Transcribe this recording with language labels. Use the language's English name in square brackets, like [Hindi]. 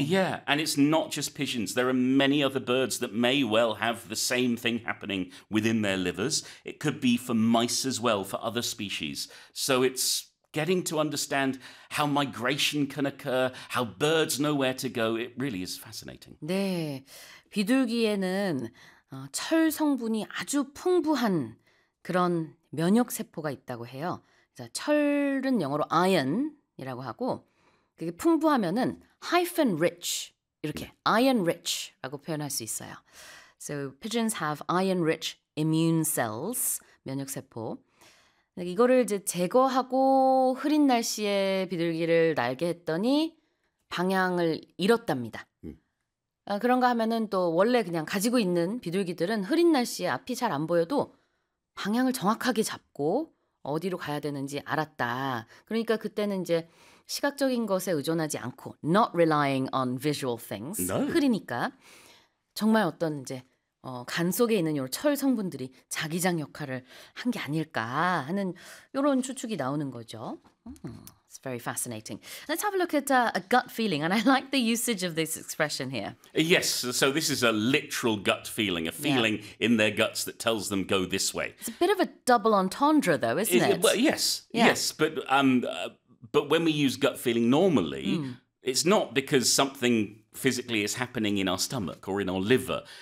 [English] Yeah, and it's not just pigeons. There are many other birds that may well have the same thing happening within their livers. It could be for mice as well, for other species. So it's getting to understand how migration can occur, how birds know where to go. It really is fascinating. [Korean] 네. 비둘기에는 철 성분이 아주 풍부한 그런 면역 세포가 있다고 해요. 그래서 철은 영어로 iron이라고 하고 그게 풍부하면은 hyphen rich 이렇게 iron rich라고 표현할 수 있어요. [English] So pigeons have iron rich immune cells [Korean] 면역 세포. 이거를 이제 제거하고 흐린 날씨에 비둘기를 날게 했더니 방향을 잃었답니다. 그런가 하면은 또 원래 그냥 가지고 있는 비둘기들은 흐린 날씨에 앞이 잘 안 보여도 방향을 정확하게 잡고 어디로 가야 되는지 알았다. 그러니까 그때는 이제 시각적인 것에 의존하지 않고 [English] not relying on visual things. No. [Korean] 흐리니까 정말 어떤 이제 간 속에 있는 요런 철 성분들이 자기장 역할을 한 게 아닐까 하는 요런 추측이 나오는 거죠. [English] It's very fascinating. Let's have a look at a gut feeling. And I like the usage of this expression here. Yes, so this is a literal gut feeling, a feeling in their guts that tells them go this way. It's a bit of a double entendre though, isn't it? Well, yes, yes. But when we use gut feeling normally, it's not because something physically is happening in our stomach or in our liver.